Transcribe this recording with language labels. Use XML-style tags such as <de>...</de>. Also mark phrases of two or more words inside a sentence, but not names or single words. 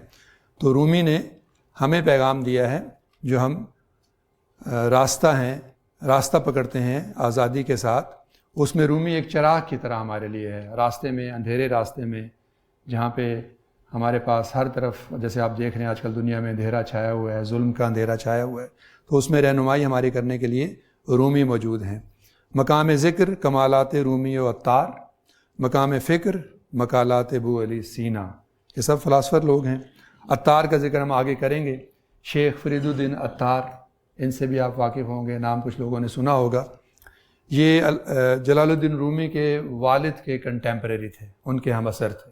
<ur>تو رومی نے ہمیں پیغام دیا ہے، جو ہم راستہ پکڑتے ہیں آزادی کے ساتھ، اس میں رومی ایک چراغ کی طرح ہمارے لیے ہے۔ راستے میں، اندھیرے راستے میں، جہاں پہ ہمارے پاس ہر طرف، جیسے آپ دیکھ رہے ہیں آج کل دنیا میں اندھیرا چھایا ہوا ہے، ظلم کا اندھیرا چھایا ہوا ہے، تو اس میں رہنمائی ہماری کرنے کے لیے رومی موجود ہیں۔ مقام ذکر کمالات رومی و عطار، مقام فکر مقالات ابو علی سینا، یہ سب فلاسفر لوگ ہیں۔ عطار کا ذکر ہم آگے کریں گے، شیخ فرید الدین عطار، ان سے بھی آپ واقف ہوں گے، نام کچھ لوگوں نے سنا ہوگا۔ یہ جلال الدین رومی کے والد کے کنٹمپریری تھے، ان کے ہم اثر تھے۔</ur>